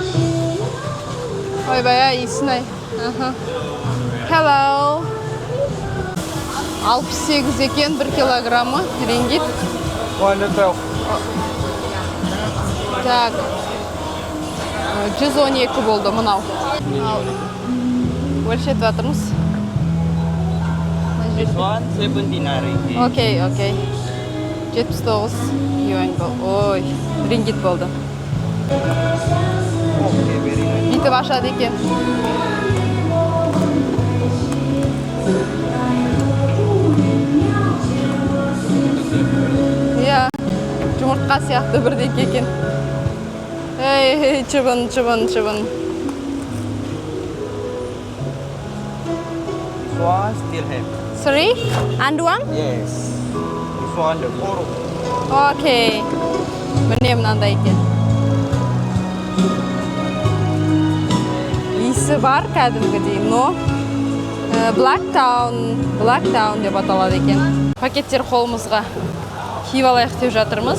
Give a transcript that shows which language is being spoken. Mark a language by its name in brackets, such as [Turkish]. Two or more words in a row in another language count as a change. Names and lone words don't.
[Kazakh] Ойбай, иісін ай. Hello. 68 екен 1 килограммы рингит. Так. 112 болды мынау. Өлшетіп жатырмыз. [English] This one 79 ringgit. [Kazakh] Окей. 79 юань болды. Ой, рингит болды. [English] Okay, very nice. [Kazakh] Бүйтіп ашады екен. Иә, жұмыртқа сияқты бірдеңке екен. Ей, чыбын. [English] This one still have. 3 and 1? Yes. This one the 4. [Kazakh] Окей. Міне мынандай екен. Иісі бар кәдімгідей, но Blacktown деп аталады екен. Пакеттер қолымызға киіп алайық деп жатырмыз.